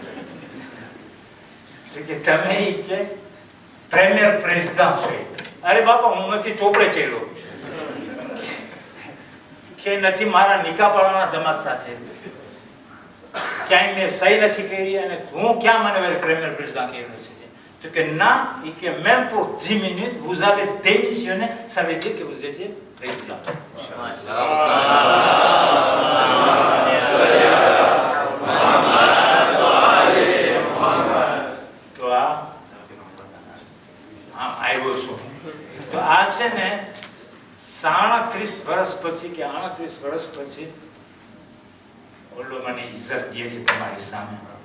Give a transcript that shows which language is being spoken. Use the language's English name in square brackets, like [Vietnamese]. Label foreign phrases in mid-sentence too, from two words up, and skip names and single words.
[Gujarati] કે તમે કે પ્રેમિયર પ્રેઝિડન્ટ છો. અરે બાપા, હું નથી ચોપડે ચડ્યો કે નથી મારા નિકાહ પાડવાના જમાત સાથે, ક્યાંય મેં સહી નથી કરી અને હું ક્યાં મને પ્રેમિયર પ્રેઝિડન્ટ કહેલો છે. [French] તો que non, et que même pour 10 minutes, vous avez démissionné, ça veut dire que vous étiez président. [Gujarati] તો આવ્યો છું. તો આ છે ને 37 વર્ષ પછી કે 38 વર્ષ પછી ઓલો મને ઇજ્જત દે છે તમારી સામે.